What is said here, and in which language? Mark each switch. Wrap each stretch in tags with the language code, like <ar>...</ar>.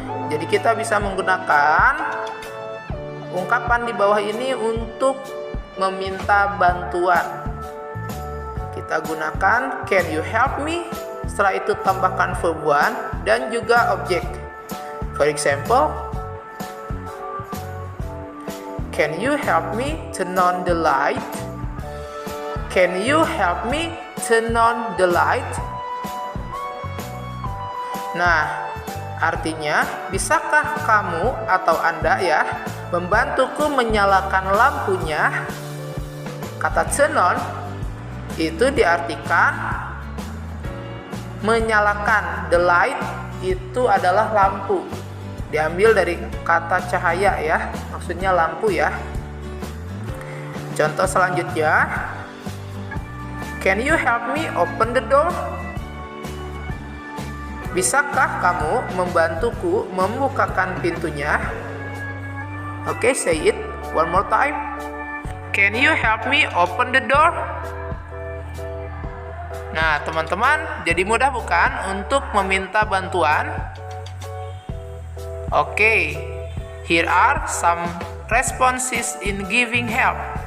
<id>Jadi kita bisa menggunakan ungkapan di bawah ini untuk meminta bantuan. Kita gunakan</id> <en>can you help me,</en> <id>setelah itu tambahkan verb one dan juga objek.</id> <en>For example, can you help me turn on the light? Can you help me turn on the light?</en> <id>Nah, artinya bisakah kamu atau Anda ya membantuku menyalakan lampunya? Kata turn on itu diartikan menyalakan. The light itu adalah lampu, diambil dari kata cahaya ya, maksudnya lampu ya. Contoh selanjutnya,</id> <en>can you help me open the door?</en> <id>Bisakah kamu membantuku membukakan pintunya?</id> <en>Oke, say it one more time. Can you help me open the door?</en> <id>Nah, teman-teman, jadi mudah bukan untuk meminta bantuan?</id> <en>Oke, here are some responses in giving help.</en>